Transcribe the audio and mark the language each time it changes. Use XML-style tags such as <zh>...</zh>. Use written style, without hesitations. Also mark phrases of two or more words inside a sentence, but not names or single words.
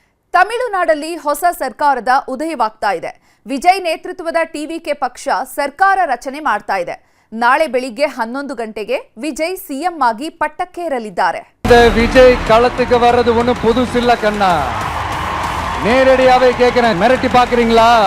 <kn>ತಮಿಳುನಾಡಲ್ಲಿ ಹೊಸ ಸರ್ಕಾರದ ಉದಯವಾಗ್ತಾ ಇದೆ. ವಿಜಯ್ ನೇತೃತ್ವದ ಟಿವಿಕೆ ಪಕ್ಷ ಸರ್ಕಾರ ರಚನೆ ಮಾಡ್ತಾ ಇದೆ. ನಾಳೆ ಬೆಳಿಗ್ಗೆ 11 ಗಂಟೆಗೆ ವಿಜಯ್ ಸಿಎಂ ಆಗಿ பட்டக்கேறலிದ್ದಾರೆ.</kn> <ta>விஜய் களத்துக்கு வர்றது ஒன்றும் புதுசில்ல கண்ணா. நேரடியாவே கேட்கிறேன், மிரட்டி பாக்குறீங்களா?</ta>